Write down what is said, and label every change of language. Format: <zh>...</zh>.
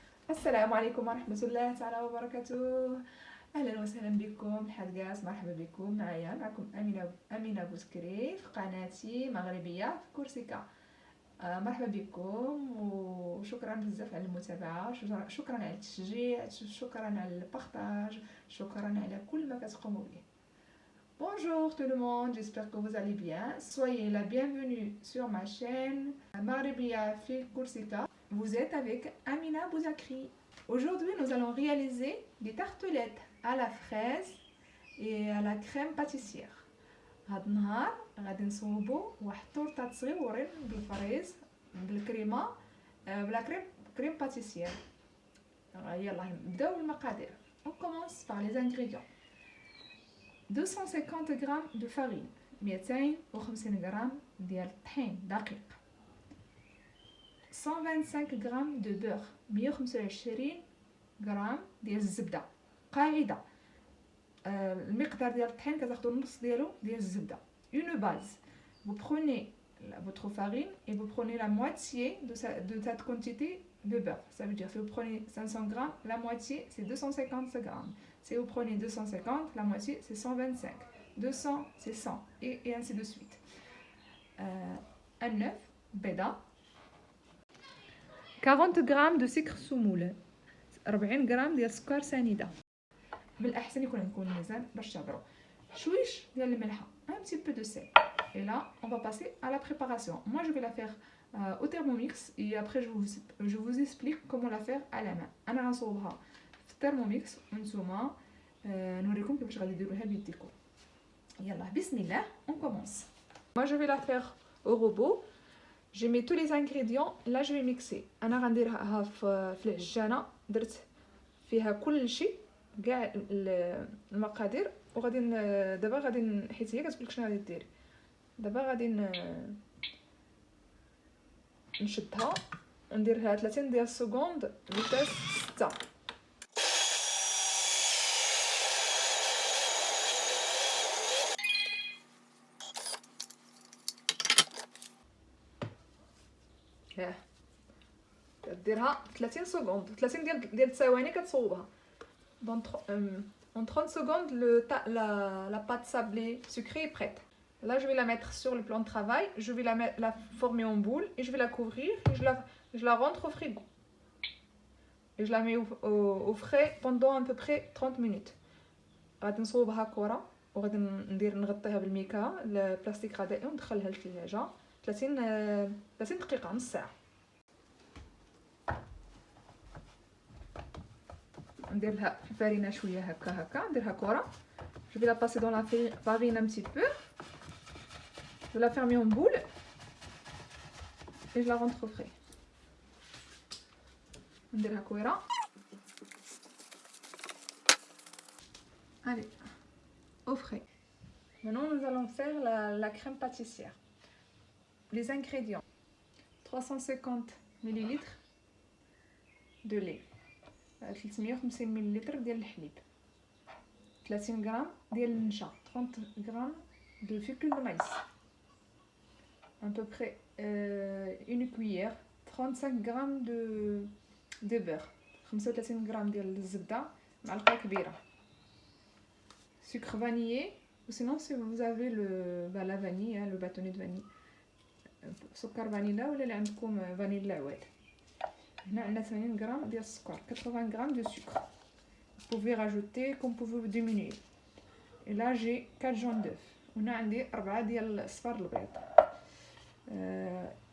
<ar>السلام عليكم ورحمة الله تعالى وبركاته. أهلا وسهلا بكم الحدقاس، مرحبا بكم معكم أمينة بوسكري في قناتي مغربية في كورسيكا. مرحبا بكم وشكرا بزاف على المتابعة، شكرا على التشجيع، شكرا على البارطاج، شكرا على كل ما كتقوموا به.</ar> <fr>Bonjour tout le monde, j'espère que vous allez bien. Soyez la bienvenue sur ma chaîne Maghrébia fi Korsika. Vous êtes avec Amina Bouzakri. Aujourd'hui, nous allons réaliser des tartelettes à la fraise et à la crème pâtissière.</fr> <ar>هاد النهار غادي نصوبوا واحد طورطات صغيورين بالفريز بالكريمه بلا كريم باتيسير. يلا نبداو بالمقادير.</ar> <fr>On commence par les ingrédients. 250 g de farine، 250 g</fr> <ar>ديال الطحين دقيق،</ar> <fr>125 g de beurre، 125 g</fr> <ar>ديال الزبده. قاعده المقدار ديال الطحين كتاخذوا النص ديالو ديال الزبده.</ar> <fr>Une base. Vous prenez votre farine et vous prenez la moitié de cette quantité de beurre. Ça veut dire si vous prenez 500 g, la moitié c'est 250 g. Si vous prenez 250, la moitié c'est 125. 200 c'est 100 et ainsi de suite. Un œuf, بيضة.</fr> <ar>40 g</ar> <fr>de sucre</fr> <ar>سمول، 40 g ديال السكر سنيده. بالاحسن يكون عندكم الميزان باش تعبروا. شويش ديال الملحه،</ar> <fr>un petit peu de sel. Et là on va passer à la préparation. Moi je vais la faire au thermomix et après je vous explique comment la faire à la main.</fr> <ar>انا غنصوبها في الترموميكس وانتوما نوريكم كيفاش غادي ديروها بيديكم. يلا بسم الله</ar> <fr>on commence. Moi je vais la faire au robot. Je mets tous les ingrédients. Là je vais mixer.</fr> <ar>انا غنديرها في العجانه، درت فيها كل شيء كاع المقادير وغادي دابا غادي حيت هي كتقولك شنو غادي ديري. دابا غادي نشدها ونديرها 30 ديال السكوند فيتاس 6. كديرها 30 سكوند، 30 ديال الثواني كتصوبها.</ar> <fr>Dans en 30 secondes, la pâte sablée sucrée est prête. Là, je vais la mettre sur le plan de travail. Je vais la former en boule et je vais la couvrir. Et je la rentre au frigo. Et je la mets au frais pendant à peu près 30 minutes.</fr> <ar>غادي نصوبها كرة وغادي نغطيها بالميكا البلاستيك غذائي وندخلها للثلاجة 30 دقيقة، نص ساعة. ندير لها الفرينه شويه هكا نديرها كره.</ar> <fr>Je vais la passer dans la farine un petit peu. Je la ferme en boule et je la rentre au frais.</fr> <ar>نديرها كويره.</ar> <fr>Allez, au frais. Maintenant nous allons faire la crème pâtissière. Les ingrédients: 350 ml de lait،</fr> <ar>350 ملل ديال الحليب، 30 غرام ديال النشا،</ar> <fr>30 غرام de fécule de maïs, à peu près une cuillère، 35 غرام de beurre،</fr> <ar>35 غرام ديال الزبده، معلقه كبيره.</ar> <fr>sucre vanillé ou sinon si vous avez la vanille, le bâtonnet de vanille،</fr> <ar>سكر فانيلا ولا اللي عندكم فانيلا عواد. هنا عندنا 80 غرام ديال السكر، 80 غرام</ar> <fr>de sucre. Vous pouvez rajouter comme vous pouvez diminuer. Et là j'ai 4 jaunes d'œufs.</fr> <ar>هنا عندي 4 ديال صفار البيض.</ar>